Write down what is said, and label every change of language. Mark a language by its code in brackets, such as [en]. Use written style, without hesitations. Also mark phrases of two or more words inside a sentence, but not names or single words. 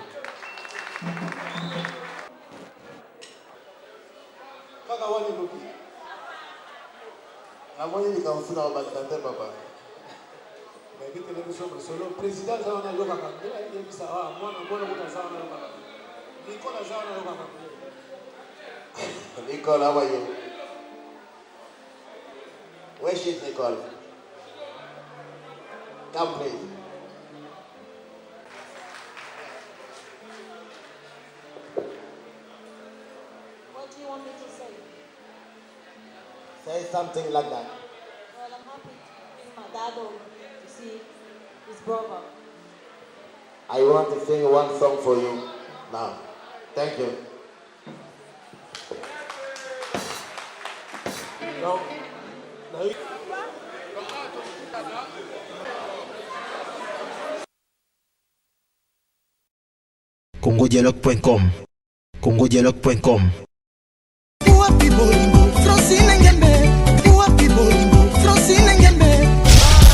[ln] kaka wana elobi namoni likambo na bato te papa mais biso solo président aza wana alobaka nde ayebisa mwana kuta aza wana alobaka Nicole aza wana alobaka Nicole, [en] how are you? Where is Nicole? Come please. What do you want me to say? Say something like that. Well, I'm happy to see my dad home, to see his brother. I want to sing one song for you now. Thank you. No. congodialogue.com. congodialogue.com. Francine Ngembe, Francine Ngembe.